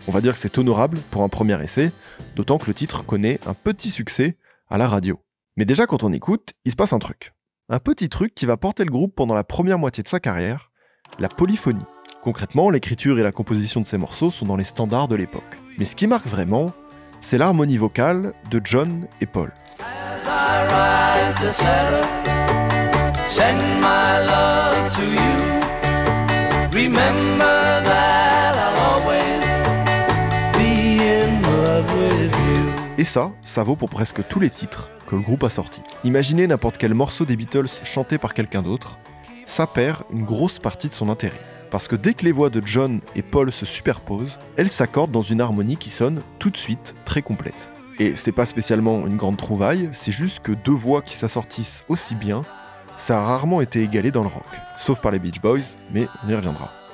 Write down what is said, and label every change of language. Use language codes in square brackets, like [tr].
[fr] On va dire que c'est honorable pour un premier essai, d'autant que le titre connaît un petit succès à la radio. Mais déjà quand on écoute, il se passe un truc. Un petit truc qui va porter le groupe pendant la première moitié de sa carrière, la polyphonie. Concrètement, l'écriture et la composition de ces morceaux sont dans les standards de l'époque. Mais ce qui marque vraiment, c'est l'harmonie vocale de John et Paul. [en] As I write this letter, send my love to you. Remember that I'll always be in love with you. [fr] Et ça vaut pour presque tous les titres que le groupe a sortis. Imaginez n'importe quel morceau des Beatles chanté par quelqu'un d'autre, ça perd une grosse partie de son intérêt. parce que dès que les voix de John et Paul se superposent, elles s'accordent dans une harmonie qui sonne tout de suite très complète. Et c'est pas spécialement une grande trouvaille, c'est juste que deux voix qui s'assortissent aussi bien, ça a rarement été égalé dans le rock, sauf par les Beach Boys, mais on y reviendra.